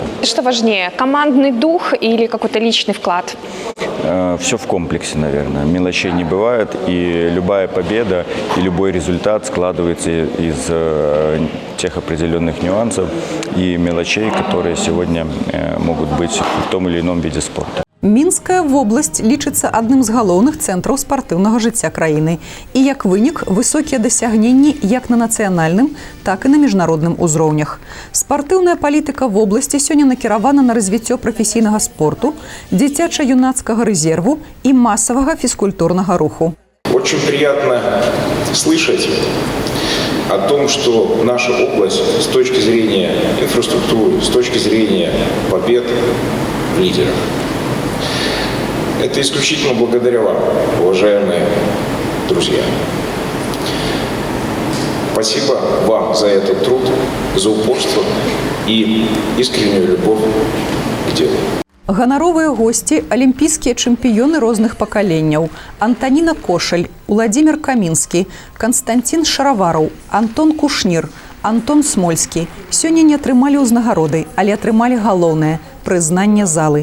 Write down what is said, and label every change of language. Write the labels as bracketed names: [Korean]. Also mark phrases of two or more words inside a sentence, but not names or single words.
[Russian] Что важнее, командный дух или какой-то личный вклад? Все в комплексе, наверное. Мелочей не бывает, и любая победа и любой результат складывается из тех определенных нюансов и мелочей, которые сегодня могут быть в том или ином виде спорта. [Belarusian] Мінская вобласць лічыцца адным з галоўных цэнтраў спартыўнага жыцця краіны. І як вынік, высокія дасягненні як на нацыянальным, так і на міжнародным узроўнях. Спартыўная палітыка вобласці сёння накіравана на развіццё прафесійнага спорту, дзіцяча-юнацкага рэзерву і масавага фізкультурнага руху. [Russian] Очень приятно слышать о том, что наша область с точки зрения инфраструктуры, с точки зрения побед в лидерах. Это исключительно благодаря вам, уважаемые друзья. Спасибо вам за этот труд, за упорство и искреннюю любовь к делу. [Belarusian] Ганаровыя госці – алімпійскія чэмпіёны розных пакаленняў. Антаніна Кошаль, Уладзімір Камінскі, Канстантін Шаравараў, Антон Кушнір, Антон Смольскі сёння не атрымалі ўзнагароды, але атрымалі галоўнае – прызнанне залы.